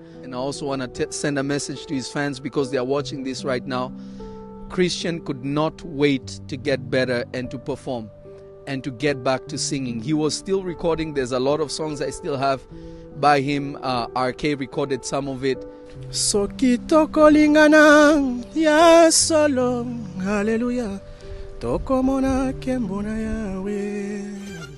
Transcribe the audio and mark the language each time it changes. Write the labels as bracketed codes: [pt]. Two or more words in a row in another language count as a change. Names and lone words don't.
[en] And I also want to send a message to his fans because they are watching this right now. Christian could not wait to get better and to perform and to get back to singing. He was still recording. There's a lot of songs I still have by him. RK recorded some of it. [ln] Soki toko lingana ya solo, hallelujah, toko mona kembona yawe.